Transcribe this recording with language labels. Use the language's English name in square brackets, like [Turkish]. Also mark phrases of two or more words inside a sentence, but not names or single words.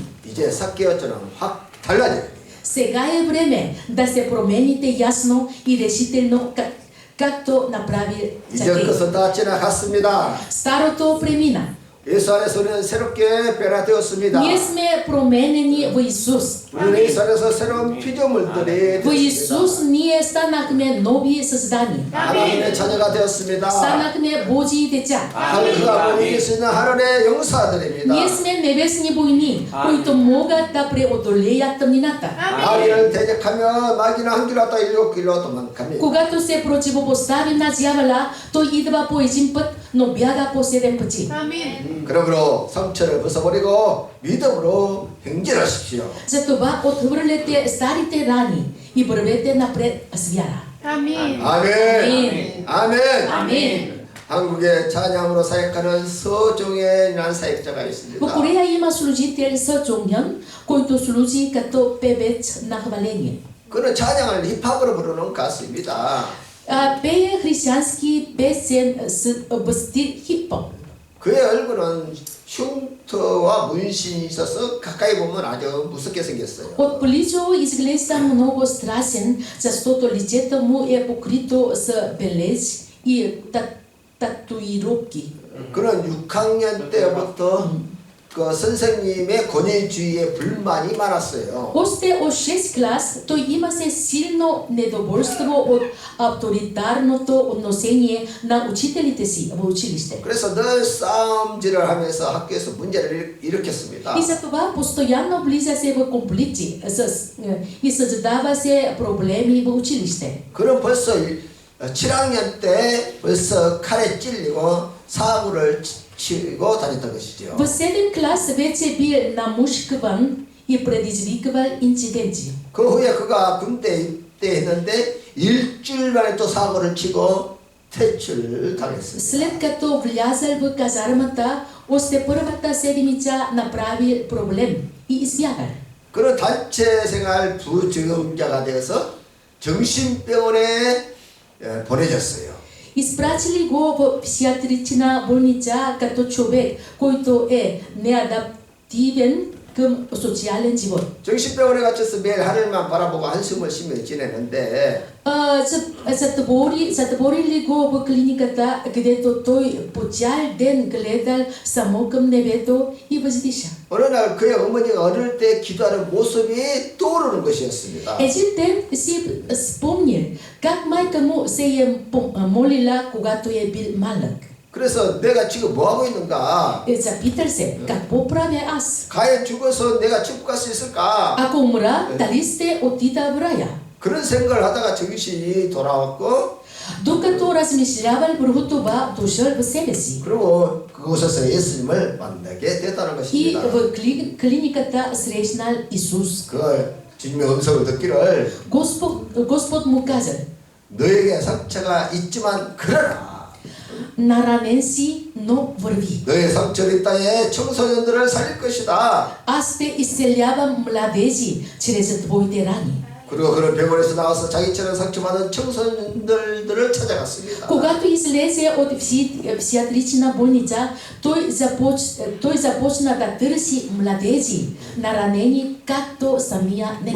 [Korean] 이제 삭개오처럼 확 달라져야 돼요. [Bulgarian] Сега е време да се промените ясно и решително, както направи [Korean] 이전 [Bulgarian] Закей. [Korean] 것은 다 지나갔습니다. [Bulgarian] Старото премина. [Korean] 예수 안에서 우리는 새롭게 변화되었습니다. [Bulgarian] Ние сме променени в Исус. [Korean] 우리는 예수 안에서 새로운 피조물들이 [Bulgarian] В Исус [Korean] 되었습니다. [Bulgarian] ние станахме нови създания. [Korean] 하나님의 자녀가 되었습니다. [Bulgarian] Станахме Божии деца. [Korean] 하늘과 몸이 이길 수 있는 하늘의 용사들입니다. [Bulgarian] Ние сме небесни войни, които могат да преодолеят тъмнината. [Korean] 마귀를 대적하며 마귀는 한 길로 왔다 일곱 길로 도망갑니다. [Bulgarian] Когато се противопоставим на дявола, той идва по един път, но бяга по 7 пъти. [Korean] 그러므로 상처를 벗어버리고 믿음으로 행진하십시오. [Bulgarian] Затова отхвърляте старите рани и вървете напред с вяра. Амин. [Korean] 아멘. 아멘. 아멘. [Bulgarian] Амин. [Korean] 한국에 찬양으로 사역하는 서종현이라는 사역자가 [Bulgarian] Во [Korean] 있습니다. [Bulgarian] Корея има служител Со Чонгьон, който служи като певец на хваление. [Korean] 그는 찬양을 힙합으로 부르는 가수입니다. [Bulgarian] Пее християнски песен в стил хип-хоп. [Korean] 그의 얼굴은 흉터와 문신이 있어서 가까이 보면 아주 무섭게 생겼어요. [Bulgarian] От близо изглежда много страшен, защото лицето му е покрито с белез и татуировки. [Korean] 그는 6학년 때부터 그 선생님의 권위주의에 불만이 많았어요. [Bulgarian] Още от 6 клас той имаше силно недоволство от авторитарното отношение на учителите си в училище. [Korean] 그래서 늘 싸움질을 하면서 학교에서 문제를 일으켰습니다. [Bulgarian] И затова постоянно влизаше в конфликти и създаваше проблеми в училище. [Korean] 그는 벌써 7학년 때 벌써 칼에 찔리고 사고를 치고 다녔던 것이죠. [Bulgarian] В 7 клас вече бил намушкван и предизвиквал инциденти. [Korean] 그 후에 그가 군대 입대했는데 일주일 만에 또 사고를 치고 퇴출당했습니다. [Bulgarian] След като влязал в казармата, още първата седмица направи проблем и избягал. [Korean] 그는 단체 생활 부적응자가 되어서 정신병원에 보내졌어요. [Bulgarian] Изпратили го в психиатрична болница като човек, който е неадаптивен към социален живот. [Korean] 정신병원에 갇혀서 매일 하늘만 바라보고 한숨을 쉬며 지내는데 [Bulgarian] Затворили го в клиниката, където той по цял ден гледал само към небето и въздиша. [Korean] 어느 날 그의 어머니가 어릴 때 기도하는 모습이 떠오르는 것이었습니다. [Bulgarian] Един ден си спомнил как майка му се е молила, когато е бил малък. [Korean] 그래서 내가 지금 뭐 하고 있는가? [Bulgarian] Запитал се, какво правя аз? [Korean] 과연 죽어서 내가 지옥 갈 수 있을까? [Bulgarian] Ако умра, дали ще отида в рая? [Korean] 그런 생각을 하다가 정신이 돌아왔고 [Bulgarian] Докато размишлявал върху това, дошъл в себе си. [Korean] 그리고 그곳에서 예수님을 만나게 됐다는 [Bulgarian] И [Korean] 것입니다. [Bulgarian] в клиниката срещнал Исус. [Korean] 그 주님의 음성을 듣기를 [Bulgarian] Господ му каза, [Korean] 너에게 상처가 있지만 그러나 [Bulgarian] наранен си, но върви. [Korean] 너의 상처를 이 땅에 청소년들을 살릴 것이다. [Bulgarian] Аз ще изцелявам младежи чрез твоите рани. [Korean] 그리고 그는 병원에서 나와서 자기처럼 상처받은 청소년들을 찾아갔습니다. [Bulgarian] Когато излезе от психиатрична болница, той започна да търси младежи, наранени както самия него.